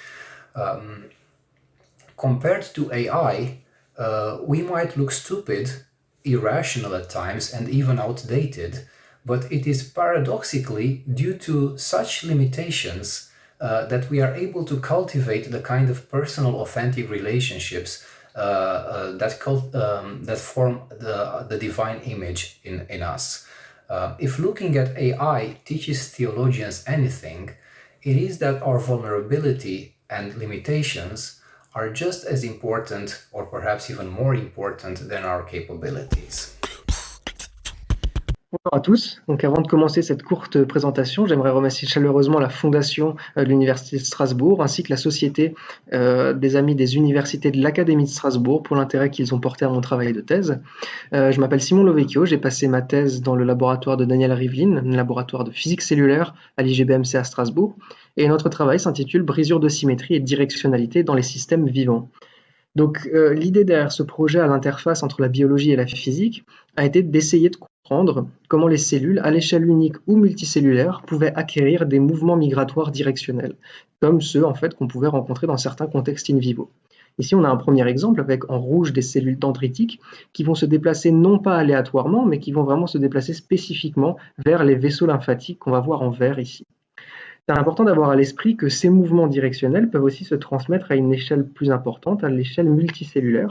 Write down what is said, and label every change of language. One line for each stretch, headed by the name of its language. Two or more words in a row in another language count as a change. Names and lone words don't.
English: Compared to AI, we might look stupid, irrational at times, and even outdated, but it is paradoxically due to such limitations that we are able to cultivate the kind of personal, authentic relationships that form the divine image in us. If looking at AI teaches theologians anything, it is that our vulnerability and limitations are just as important, or perhaps even more important, than our capabilities.
French: Bonjour à tous. Donc avant de commencer cette courte présentation, j'aimerais remercier chaleureusement la Fondation de l'Université de Strasbourg ainsi que la Société des Amis des Universités de l'Académie de Strasbourg pour l'intérêt qu'ils ont porté à mon travail de thèse. Je m'appelle Simon Lovecchio, j'ai passé ma thèse dans le laboratoire de Daniel Rivlin, un laboratoire de physique cellulaire à l'IGBMC à Strasbourg, et notre travail s'intitule « Brisure de symétrie et directionnalité dans les systèmes vivants ». Donc l'idée derrière ce projet à l'interface entre la biologie et la physique a été d'essayer de comprendre comment les cellules, à l'échelle unique ou multicellulaire, pouvaient acquérir des mouvements migratoires directionnels, comme ceux en fait qu'on pouvait rencontrer dans certains contextes
Latin: in vivo.
French: Ici, on a un premier exemple avec en rouge des cellules dendritiques qui vont se déplacer non pas aléatoirement, mais qui vont vraiment se déplacer spécifiquement vers les vaisseaux lymphatiques qu'on va voir en vert ici. C'est important d'avoir à l'esprit que ces mouvements directionnels peuvent aussi se transmettre à une échelle plus importante, à l'échelle multicellulaire.